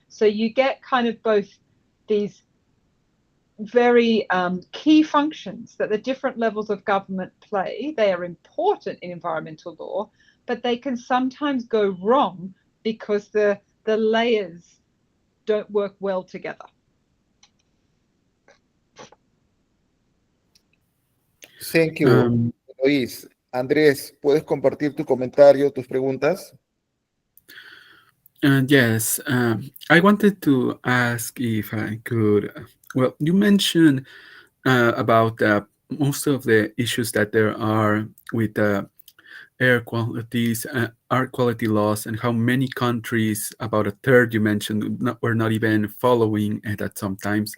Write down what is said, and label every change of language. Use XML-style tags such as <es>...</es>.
<en>So you get kind of both these very key functions that the different levels of government play. They are important in environmental law, but they can sometimes go wrong because the layers don't work well together. Thank you,</en> <es>Luis. Andrés, ¿puedes compartir tu comentario, tus preguntas?</es> <en>Yes, I wanted to ask if I could. Well, you mentioned about most of the issues that there are with air quality laws, and how many countries, about a third you mentioned, were not even following it at some times.</en>